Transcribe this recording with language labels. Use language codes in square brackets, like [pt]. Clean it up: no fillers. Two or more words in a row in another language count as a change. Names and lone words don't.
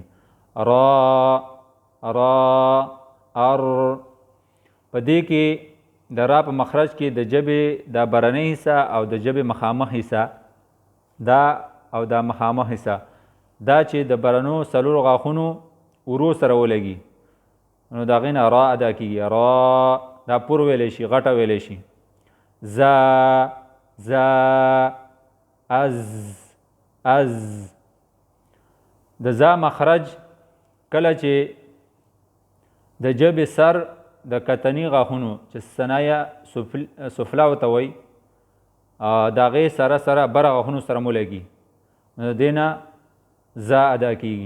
[ps] را را ار په دې کې د را په مخرج کې د ژبې دا برنۍ حصه او د ژبې مخامخ حصه دا او دا مخامخ حصه دا چې د برنو څلورو غاښونو ورو سره ولګي نو د هغې نه را ادا کېږي. را دا پور ویلی شي، غټه ویلی شي. زا زا از از د زا مخرج کله چې د ژبې سر د کتني غاښونو چې [ar] ثنایا سفلا [ps] ورته وایي د هغې سره سره بره غاښونو سره ولګي نو د دې نه زا ادا کېږي.